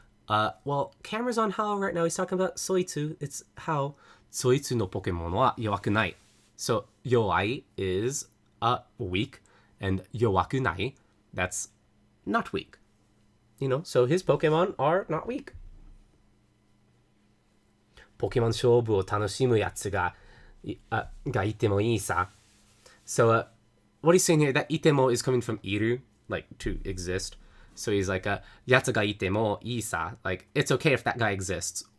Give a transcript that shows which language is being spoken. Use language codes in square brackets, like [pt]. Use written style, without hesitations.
[en] Well, camera's on Hao right now. He's talking about Soitsu. It's Hao. [ja] Soitsu no Pokemon wa yowaku nai. [en] So, yowai is weak, and yowaku nai, that's not weak. You know, so his Pokemon are not weak. [ja] Pokemon 勝負を楽しむやつがいてもいいさ. [en] So, what he's saying here, that itemo is coming from iru, like to exist. So he's like, [ja] yatsu ga itemo ii sa. [en] Like, it's okay if that guy exists.